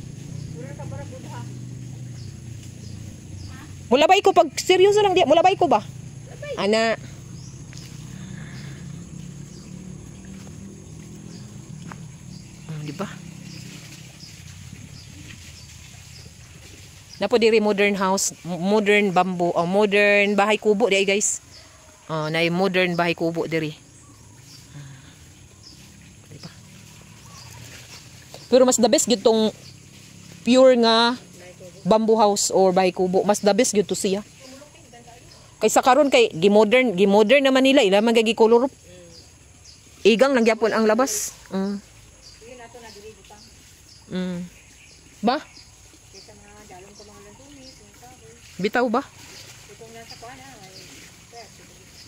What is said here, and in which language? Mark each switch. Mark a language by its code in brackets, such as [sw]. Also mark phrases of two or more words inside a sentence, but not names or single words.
[ceb] Mulabay ko pag seryoso lang diya, mulabay ko ba? Ana. Di ba? Napo diri [en] modern house, modern bamboo, [ceb] modern bahay kubo di guys. Na modern bahay kubo diri. Diba? Pero mas [en] the best [ceb] gyud tong pure nga [en] bamboo house [ceb] or bahay kubo, mas [en] the best [ceb] gyud to siya. Kaysa karon kay gimodern naman nila ila man gagi color. Igang lang gyapon ang labas. Ba? Bitaw ba?